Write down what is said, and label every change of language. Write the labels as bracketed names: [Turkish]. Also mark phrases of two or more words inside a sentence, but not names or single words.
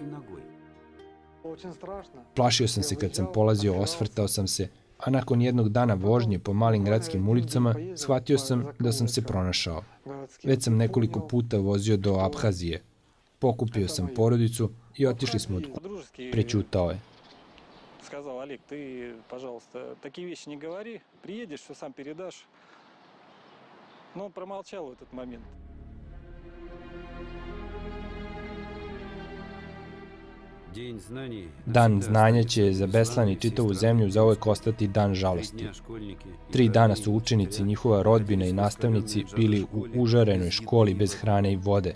[Serbian] Plašio sam se kad sam polazio, osvrtao sam se, a nakon jednog dana vožnje po malim gradskim ulicama, shvatio sam da sam se pronašao. Već sam nekoliko puta vozio do Abhazije. Pokupio sam porodicu i otišli smo od kuće. Prećutao je. [Russian] Сказал: Олег, ты, пожалуйста, такие вещи не говори, приедешь, все сам передашь. Но он промолчал в этот момент. [Serbian] Dan znanja će za Beslan i čitavu zemlju zauvek ostati dan žalosti. 3 dana su učenici, njihova rodbina i nastavnici bili u užarenoj školi bez hrane i vode.